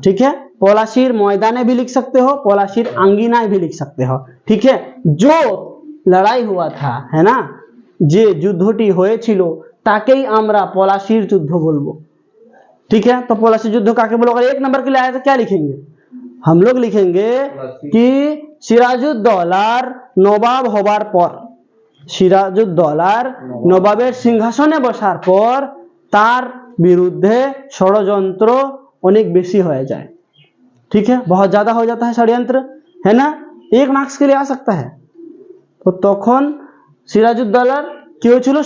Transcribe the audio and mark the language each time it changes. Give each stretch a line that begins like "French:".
Hindi: ठीक है, पलाशीर मैदाने भी लिख सकते हो, पलाशीर आंगीनाए भी लिख सकते हो। ठीक है, जो लड़ाई हुआ था, है ना,
Bangla: যে যুদ্ধটি হয়েছিল তাকেই আমরা পলাশির যুদ্ধ বলবো।
Hindi: ठीक है, तो पलासी युद्ध का बोलो, अगर 1 नंबर के लिए आया तो क्या लिखेंगे? हम लोग लिखेंगे कि
Bangla: সিরাজউদ্দৌলার নবাব হবার পর, সিরাজউদ্দৌলার নবাবের সিংহাসনে বসার পর তার বিরুদ্ধে ষড়যন্ত্র অনেক বেশি হয়ে যায়।
Hindi: ठीक है, बहुत ज्यादा हो जाता है षड्यंत्र, है ना, 1 मार्क्स के लिए आ सकता है।
Bangla: तो তখন সিরাজউদ্দৌলার কি হয়েছিল?